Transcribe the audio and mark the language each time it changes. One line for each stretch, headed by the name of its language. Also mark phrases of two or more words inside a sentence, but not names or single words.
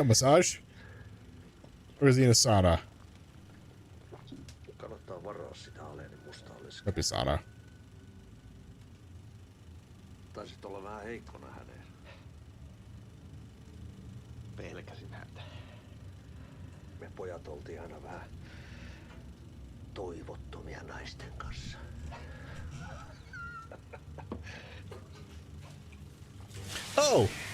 English: Is he getting a massage? Or is he in a sauna?
Finnish: Kannattaa varaa sitä Alenin mustaa leskeä. Pisara. Taisit olla vähän heikkona häneen. Pelkäsin häntä. Me pojat oltiin aina vähän toivottomia naisten kanssa. Oh!